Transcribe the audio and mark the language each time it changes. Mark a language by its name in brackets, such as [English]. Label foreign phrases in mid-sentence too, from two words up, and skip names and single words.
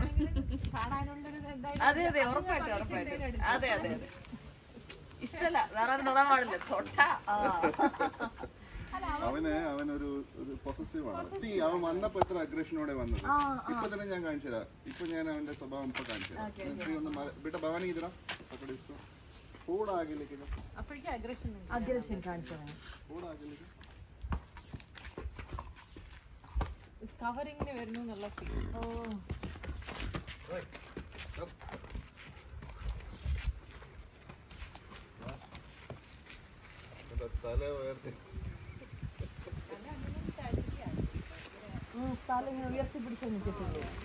[Malayalam] അതെ അതെ ഉറപ്പായിട്ടും ഉറപ്പായിട്ടും. അതെ അതെ അതെ. ഇഷ്ടല്ല വേറെ ആരും തൊടാൻ പാടില്ല. തൊട്ടാ അവനൊരു പൊസസീവ് ആണ്. അവൻ വന്നപ്പോ എത്ര അഗ്രഷനോടെ വന്നത്. ഇപ്പൊ തന്നെ ഞാൻ കാണിച്ചു തരാം. ഇപ്പൊ ഞാൻ അവന്റെ സ്വഭാവം ഇപ്പൊ കാണിച്ചു തരാം. [Hindi] बेटा भवानी इधर आ थोड़ा आगे लेके जाओ. [Malayalam] അപ്പോഴേക്കും അഗ്രഷൻ കാണിച്ചു. [Hindi] थोड़ा आगे लेके [Malayalam] കവറിങ്ങിന് വരുന്നു എന്നുള്ള ഫീൽ. തല ഉയർത്തി ഉയർത്തി പിടിച്ചു നിൽക്കത്തുള്ളൂ.